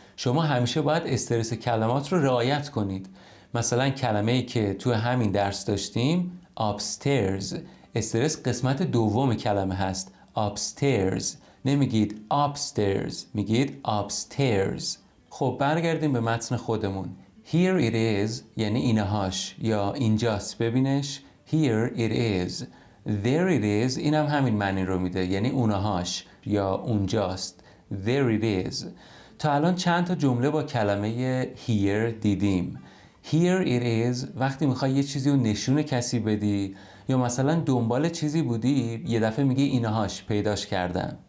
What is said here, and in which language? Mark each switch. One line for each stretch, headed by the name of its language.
Persian: شما همیشه باید استرس کلمات رو رعایت کنید. مثلا کلمه‌ای که تو همین درس داشتیم upstairs، استرس قسمت دوم کلمه هست، upstairs. نمیگید upstairs، میگید upstairs. خب برگردیم به متن خودمون.
English: Here it is
Persian: یعنی اینهاش یا اینجاست، ببینش
English: here it is. There it is
Persian: اینم همین معنی رو میده، یعنی اونهاش یا اونجاست.
English: There it is.
Persian: تا الان چند تا جمله با کلمه here دیدیم.
English: Here it is
Persian: وقتی میخوای یه چیزی رو نشون کسی بدی یا مثلا دنبال چیزی بودی یه دفعه میگی اینهاش پیداش کردم.